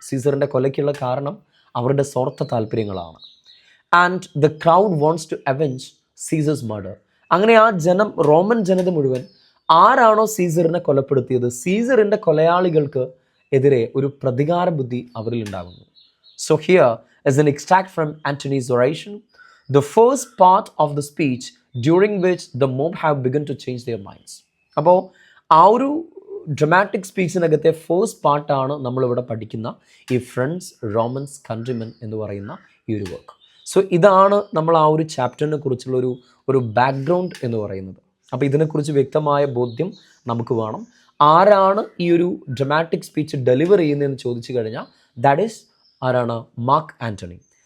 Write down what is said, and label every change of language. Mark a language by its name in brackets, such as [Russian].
[Malayalam] സീസറിൻ്റെ കൊലയ്ക്കുള്ള കാരണം അവരുടെ സ്വാർത്ഥ താല്പര്യങ്ങളാണ്. [English] And the crowd wants to avenge Caesar's murder. [Malayalam] അങ്ങനെ ആ റോമൻ ജനത മുഴുവൻ ആരാണോ സീസറിനെ കൊലപ്പെടുത്തിയത്, സീസറിൻ്റെ കൊലയാളികൾക്ക് എതിരെ ഒരു പ്രതികാര ബുദ്ധി അവരിൽ ഉണ്ടാകുന്നു. [English] So here is an extract from Antony's oration, the first part of the speech during which the mob have begun to change their minds. [Malayalam] അപ്പോൾ ആ ഒരു ഡ്രമാറ്റിക് സ്പീച്ചിനകത്തെ ഫേസ്റ്റ് പാർട്ടാണ് നമ്മളിവിടെ പഠിക്കുന്ന ഈ ഫ്രണ്ട്സ്, റോമൻസ്, കൺട്രിമെൻ എന്ന് പറയുന്ന ഈ ഒരു വർക്ക്. സോ ഇതാണ് നമ്മൾ ആ ഒരു ചാപ്റ്ററിനെ കുറിച്ചുള്ള ഒരു ബാക്ക്ഗ്രൗണ്ട് എന്ന് പറയുന്നത്. അപ്പോൾ ഇതിനെക്കുറിച്ച് വ്യക്തമായ ബോധ്യം നമുക്ക് വേണം. ആരാണ് ഈ ഒരു ഡ്രമാറ്റിക് സ്പീച്ച് ഡെലിവർ ചെയ്യുന്നതെന്ന് ചോദിച്ചു കഴിഞ്ഞാൽ [English] that is [Malayalam] ആരാണ്? മാർക്ക് ആന്റണി.